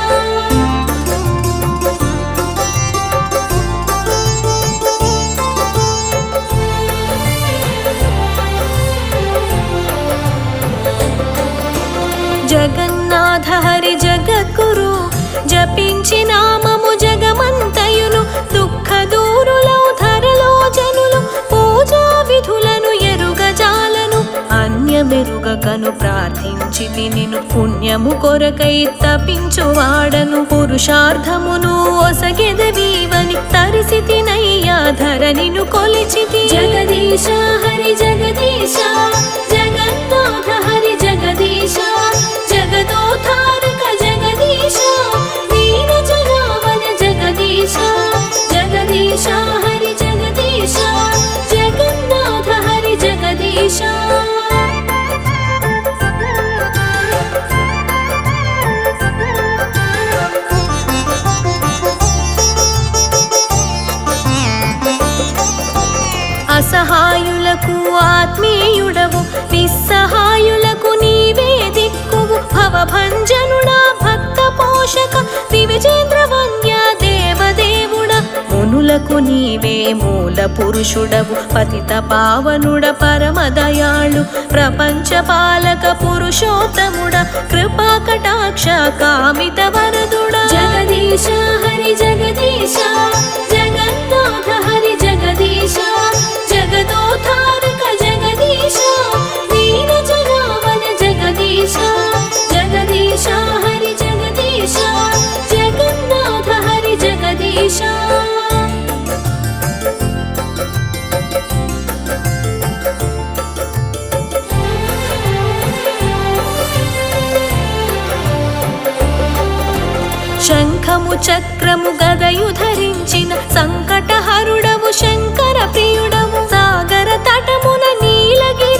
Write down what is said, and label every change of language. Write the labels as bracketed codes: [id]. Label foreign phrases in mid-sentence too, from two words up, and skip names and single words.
[te] జగన్నాథ హరి జగద్గురు जपिंచి నామము జగమంతయును దుఃఖ దూరులౌ ధరలో జనులు పూజా విధులను ఎరుగజాలను అన్యమెరుగకను ప్రార్థించి నిన్ను పుణ్యము కొరకై తపించువాడను పురుషార్థమును ఒసగెదవీవని తరిసితినయ్యా ధరణిను కొలిచితి జగదీశ హరి జగదీశ జగన్నాథ హరి జగదీశ [sa] जगदोद्धारक जगदीश नीरजनावन जगदीश जगदीश हरि जगदीश [te] जगन्नाथ हरि जगदीश असहायुలకు ఆత్మీయుడవు నిస్సహాయులకు నీవే దిక్కువు భవభంజనుడా భక్త పోషక దివిజేంద్ర వంద్య దేవదేవుడా మునులకు నీవే మూల పురుషుడవు పతిత పావనుడ పరమ దయాళు ప్రపంచ పాలక పురుషోత్తముడ కృపా కటాక్ష కామిత వరదుడా జగదీశ హరి జగదీశ జగన్నాథ హరి జగదీశ [sa] जगदोद्धारक जगदीश नीरजनावन जगदीश जगदीश हरि जगदीश [te] जगन्नाथ हरि जगदीश శంఖము చక్రము గదయు ధరించిన సంకటహరుడవు శంకర ప్రియుడవు సాగర తటమున నీలగిరి